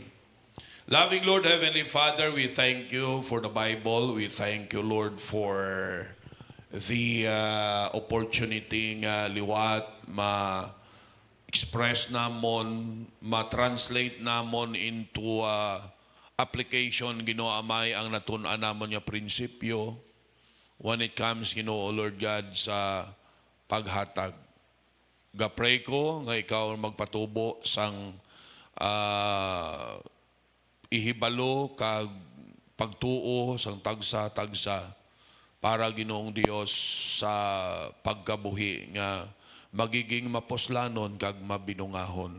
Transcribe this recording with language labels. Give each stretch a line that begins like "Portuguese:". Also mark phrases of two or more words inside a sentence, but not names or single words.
English: Loving Lord, Heavenly Father, we thank you for the Bible. We thank you, Lord, for the opportunity
Hiligaynon: nga liwat ma-express namon, ma-translate namon
English: into application,
Hiligaynon: Ginoo Amay, ang natun-an namon nga prinsipyo
English: when it comes,
Hiligaynon: Ginoo Lord God, sa paghatag. Gapray ko nga ikaw magpatubo sang ihibalo kag pagtuo sang tagsa-tagsa para Ginoong Dios sa pagkabuhi nga magiging maposlanon kag mabinungahon.